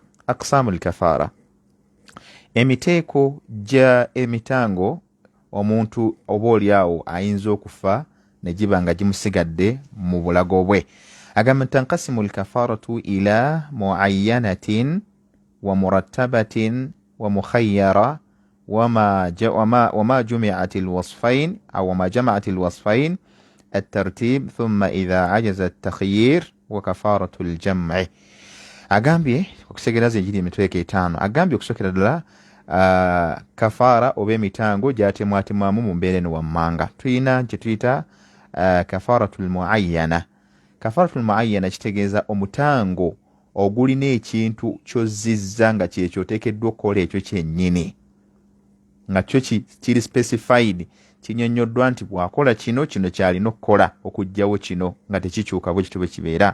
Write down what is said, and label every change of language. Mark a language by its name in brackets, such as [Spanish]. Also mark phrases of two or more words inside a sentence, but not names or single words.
[Arabic] أقسام الكفارة [Ganda] emiteeko gya emitango omuntu oba oliawo ayinza okufa ne giba nga gimusigadde mu bulago bwe. [Arabic] agamba تنقسم الكفارة إلى معينة ومرتبة ومخيرة وما جمعت الوصفين أو ما جمعت الوصفين الترتيب ثم إذا عجز التخيير وكفارة الجمع. [Ganda] agambye okusegera zenjiri emitweke etaano agambye okusokera ddala kafaara oba emitango gyatemwatemwamu mu mbeera eno wammanga tulina kye tuyita [Arabic] كفارة المعينة. كفارة المعينة [Ganda] kitegeeza omutango ogulina ekintu kyozizza nga kyekyo oteekeddwa okukola ekyo kyennyini nga kyo kiri specified kinyonnyoddwa nti bwakola kino kyalina okukola okugjawo kino nga tekikyuka bwe kityo bwe kibeera.